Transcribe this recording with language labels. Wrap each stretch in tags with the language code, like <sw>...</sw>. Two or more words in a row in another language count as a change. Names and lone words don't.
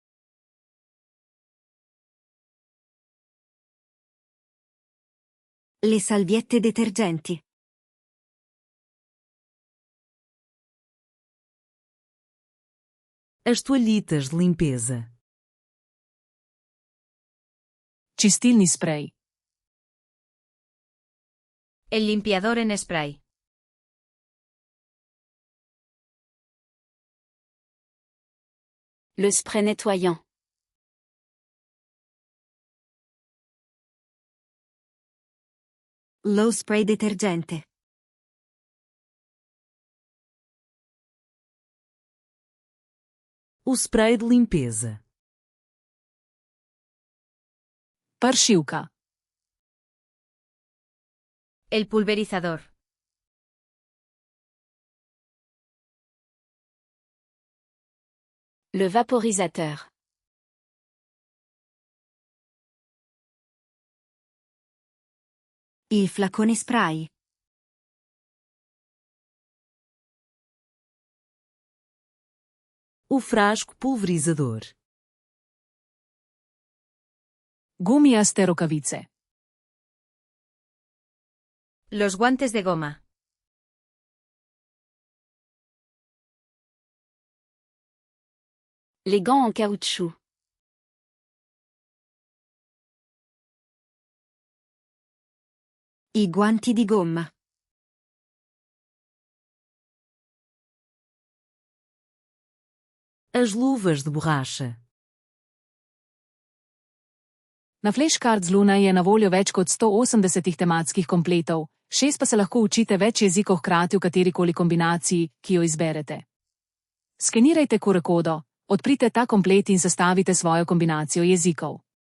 <it>Le salviette detergenti.</it> <pt>As toalhitas de limpeza.</pt> <sl>Čistilni sprej.</sl> <es>El limpiador en spray.</es> <fr>Le spray nettoyant.</fr> <it>Lo spray detergente.</it> <pt>O spray de limpeza.</pt> <sl>Pršilka.</sl> <es>El pulverizador.</es> <fr>Le vaporisateur.</fr> <it>Il flacone spray.</it> <pt>O frasco pulverizador.</pt> <sl>Gumijaste rokavice.</sl> <es>Los guantes de goma.</es> <fr>Les gants en caoutchouc.</fr> <it>I guanti di gomma.</it> <pt>As luvas de borracha.</pt> <sl>Na Flashcards Luna je na voljo več kot 180 tematskih kompletov, 6 pa se lahko učite več jezikov hkrati v katerikoli kombinaciji, ki jo izberete. Skenirajte QR kodo, odprite ta komplet in sestavite svojo kombinacijo jezikov.</sl>